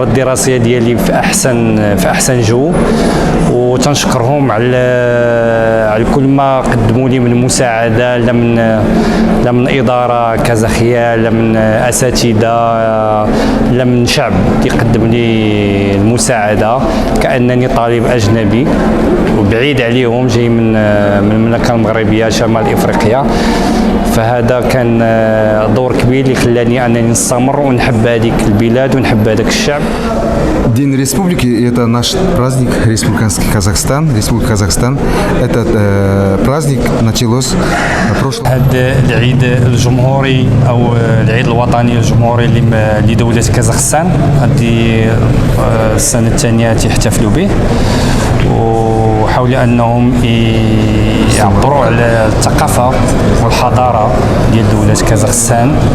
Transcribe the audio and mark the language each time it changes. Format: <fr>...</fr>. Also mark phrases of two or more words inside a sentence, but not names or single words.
<ar>الدراسية ديالي في أحسن جو، وتنشكرهم على كل ما قدموا لي من مساعدة، لا من إدارة كازاخية، لا من أساتذة، لا من شعب يقدم لي المساعدة، كأنني طالب أجنبي وبعيد عليهم، جاي من المملكة المغربية شمال إفريقيا. فهذا كان دور كبير اللي خلاني أنني نستمر ونحب هذيك البلاد ونحب هذاك الشعب.</ar> <ru>День Республики – это наш праздник, Республиканский Казахстан, Республика Казахстан. Этот праздник началось прошлый.</ru> <ar>هذا العيد الجمهوري أو العيد الوطني الجمهوري لدولة كازاخستان، هذه السنة الثانية يحتفلوا به، وحاول أنهم يعبروا على الثقافة والحضارة ديال دولة كازاخستان.</ar>